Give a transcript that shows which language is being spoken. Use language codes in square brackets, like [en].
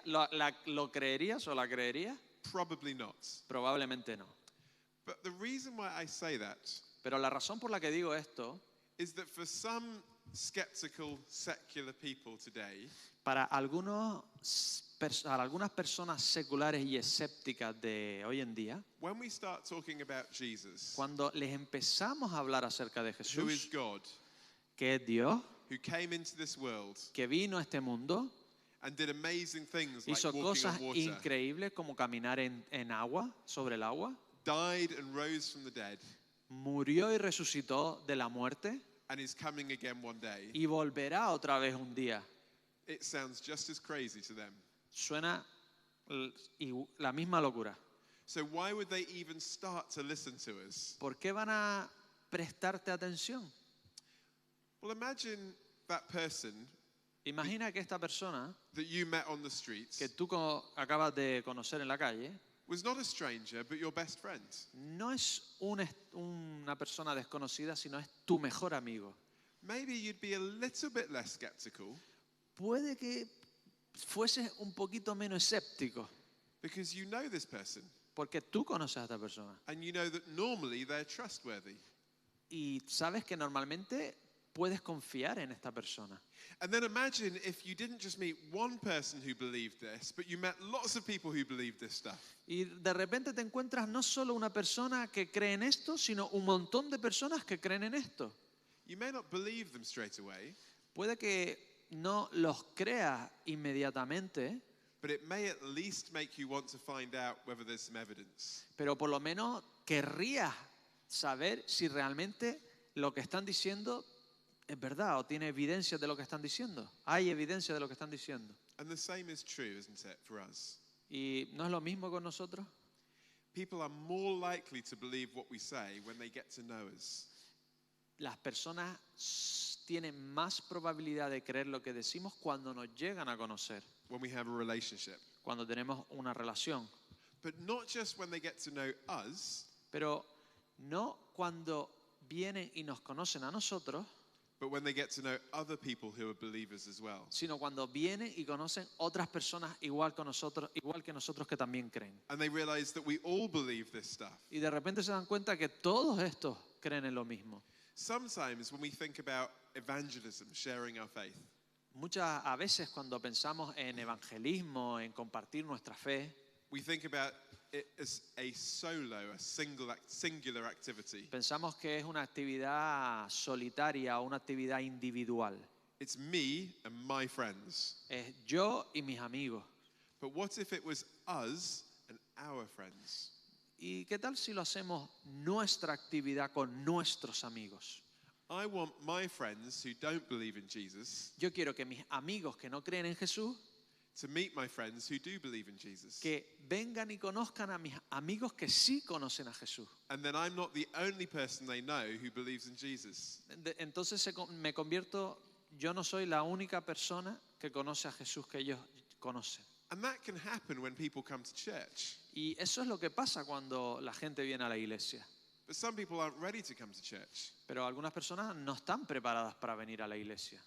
[es] ¿Lo creerías o la creerías? [en] Probably not. [es] Probablemente no. [en] But the reason why I say that [es] Pero la razón por la que digo esto, [en] is that for some skeptical secular people today, [es] para algunas personas seculares y escépticas de hoy en día, [en] when we start talking about Jesus, [es] cuando les empezamos a hablar acerca de [en] who is [es] Jesús, [en] God, [es] que es Dios, [en] who came into this world [es] que vino a este mundo, [en] and did amazing things like [es] hizo [en] walking [es] cosas [en] on water, [es] increíbles como caminar en agua, sobre el agua, [en] died and rose from the dead, [es] murió y resucitó de la muerte [en] and is coming again one day, [es] y volverá otra vez un día. [en] it sounds just as crazy to them. [es] Suena la misma locura. [en] So why would they even start to listen to us? [es] ¿Por qué van a prestarte atención? [en] Well, imagine that person [es] Imagina que esta persona [en] that you met on the streets [es] que tú acabas de conocer en la calle [en] was not a stranger, but your best friend. [es] no es una persona desconocida, sino es tu mejor amigo. [en] Maybe you'd be a little bit less skeptical [es] Puede que fueses un poquito menos escéptico, [en] because you know this person [es] porque tú conoces a esta persona [en] and you know that normally they're trustworthy. [es] y sabes que normalmente puedes confiar en esta persona. [en] And then imagine if you didn't just meet one person who believed this, but you met lots of people who believed this stuff. [es] Y de repente te encuentras no solo una persona que cree en esto, sino un montón de personas que creen en esto. [en] You may not believe them straight away, [es] Puede que no los creas inmediatamente, [en] but it may at least make you want to find out whether there's some evidence. [es] pero por lo menos querrías saber si realmente lo que están diciendo es verdad o tiene evidencia de lo que están diciendo. Hay evidencia de lo que están diciendo. [en] And the same is true, isn't it, for us? [es] ¿Y no es lo mismo con nosotros? [en] People are more likely to believe what we say when they get to know us. [es] Las personas tienen más probabilidad de creer lo que decimos cuando nos llegan a conocer, [en] When we have a relationship. [es] cuando tenemos una relación. [en] But not just when they get to know us, [es] Pero no cuando vienen y nos conocen a nosotros, [en] but when they get to know other people who are believers as well. [es] sino cuando vienen y conocen otras personas igual que nosotros que también creen. [en] And they realize that we all believe this stuff. [es] Y de repente se dan cuenta que todos estos creen en lo mismo. [en] Sometimes when we think about evangelism, sharing our faith, [es] A veces cuando pensamos en evangelismo, en compartir nuestra fe, [en] we think about it as a solo, a singular activity. [es] pensamos que es una actividad solitaria o una actividad individual. [en] It's me and my friends. [es] Es yo y mis amigos. [en] But what if it was us and our friends? [es] ¿Y qué tal si lo hacemos nuestra actividad con nuestros amigos? [en] I want my friends who don't believe in Jesus [es] Yo quiero que mis amigos que no creen en Jesús, [en] to meet my friends who do believe in Jesus. [es] que vengan y conozcan a mis amigos que sí conocen a Jesús. [en] And then I'm not the only person they know who believes in Jesus. [es] Entonces me convierto, yo no soy la única persona que conoce a Jesús que ellos conocen. [en] And that can happen when people come to church. [es] Y eso es lo que pasa cuando la gente viene a la iglesia. [en] But some people aren't ready to come to church. [es] Pero algunas personas no están preparadas para venir a la iglesia.